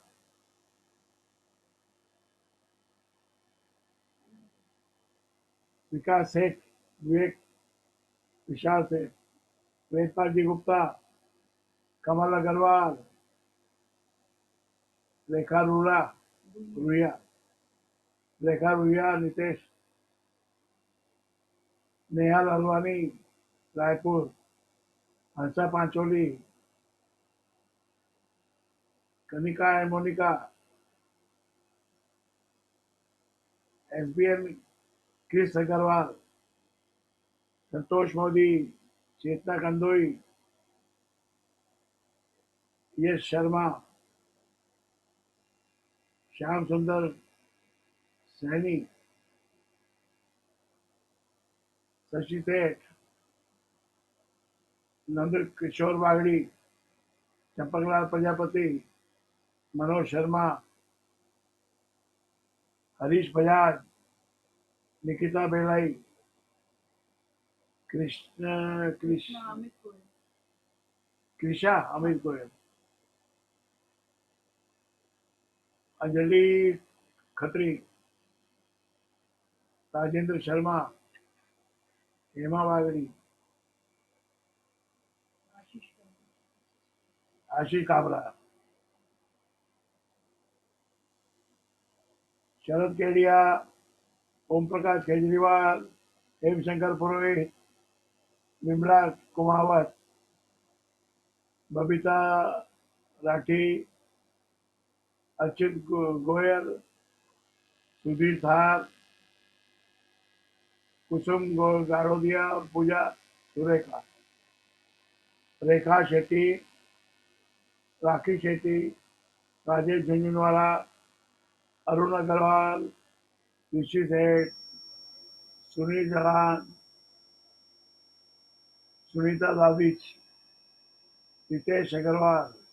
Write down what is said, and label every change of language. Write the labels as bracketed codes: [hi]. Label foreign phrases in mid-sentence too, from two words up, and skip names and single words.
[hi] विकास सेठ, विवेक विशाल सेठ, वेदपाल जी गुप्ता, कमल अग्रवाल, रेखा रुया नितेश, नेहा लालवानी रायपुर, हंसा पांचोली, कनिका एंड मोनिका, एसबीएन क्रिस अग्रवाल, संतोष मोदी, चेतना कंदोई, यश शर्मा, श्याम सुंदर सैनी, शशि सेठ, नंद किशोर बागड़ी, चंपकलाल प्रजापति, मनोज शर्मा, हरीश बजाज, निकिता बेलाई, कृषा अमित गोयल, अंजलि खत्री, राजेंद्र शर्मा, हेमा बागड़ी, आशीष काबरा, शरद केडिया, ओम प्रकाश केजरीवाल, हेमशंकर पुरोहित, विमला कुमावत, बबीता राठी, अर्चित गोयल, सुधीर थार, कुसुम गारोदिया और पूजा सुरेखा, रेखा शेट्टी, राखी शेट्टी, राजेश झुंझुनवाला, अरुण अग्रवाल, ऋषि सेठ, सुनील जलान, सुनीता दाविच, रितेश अग्रवाल,